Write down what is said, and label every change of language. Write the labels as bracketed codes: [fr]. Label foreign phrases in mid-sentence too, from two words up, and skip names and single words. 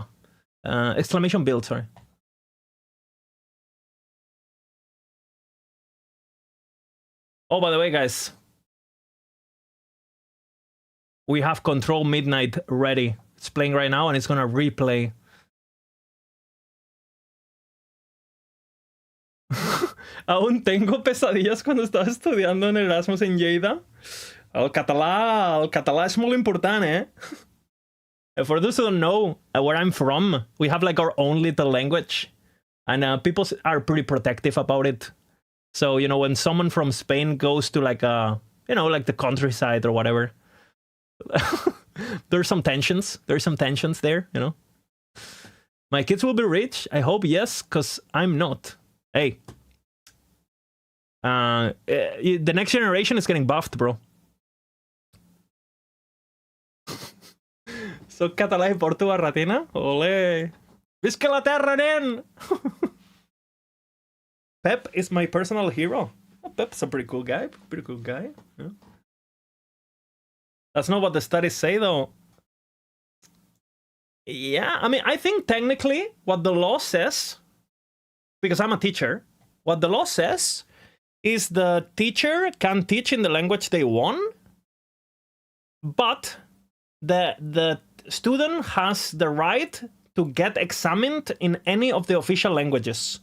[en] Exclamation build, sorry. Oh, by the way, guys, we have Control Midnight ready. It's playing right now, and it's gonna replay. [es] Aún tengo pesadillas cuando estaba estudiando en Erasmus en Lleida. [ca] El català és molt important, eh? [en] For those who don't know where I'm from, we have like our own little language, and people are pretty protective about it. So, you know, when someone from Spain goes to like you know, like the countryside or whatever, there's some tensions. There's some tensions there, you know. My kids will be rich. I hope yes, because I'm not. Hey, the next generation is getting buffed, bro. [ca] Soc català i porto barretina? Olé! Visca la terra, nen! [en] Pep is my personal hero. Oh, Pep's a pretty cool guy. Pretty cool guy. Yeah. That's not what the studies say, though. Yeah, I mean, I think technically what the law says, because I'm a teacher, what the law says is the teacher can teach in the language they want, but the student has the right to get examined in any of the official languages.